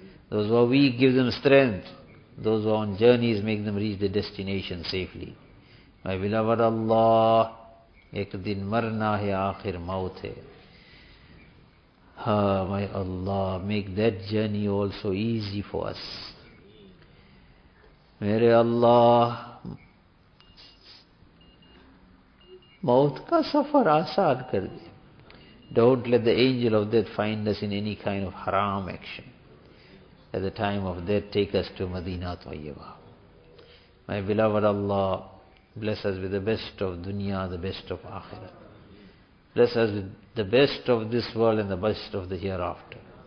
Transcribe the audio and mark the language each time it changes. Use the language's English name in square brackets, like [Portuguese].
[English] Those who are weak, give them strength. Those who are on journeys, make them reach the destination safely. My beloved Allah, [Urdu] ek din marna hai, akhir maut hai. [English] My Allah, make that journey also easy for us. [Urdu] میرے اللہ موت کا سفر آسان کر دے. [English] Don't let the angel of death find us in any kind of haram action. at the time of death take us to Madina Tayyibah. My beloved Allah, bless us with the best of dunya, the best of akhirah. Bless us with the best of this world and the best of the hereafter.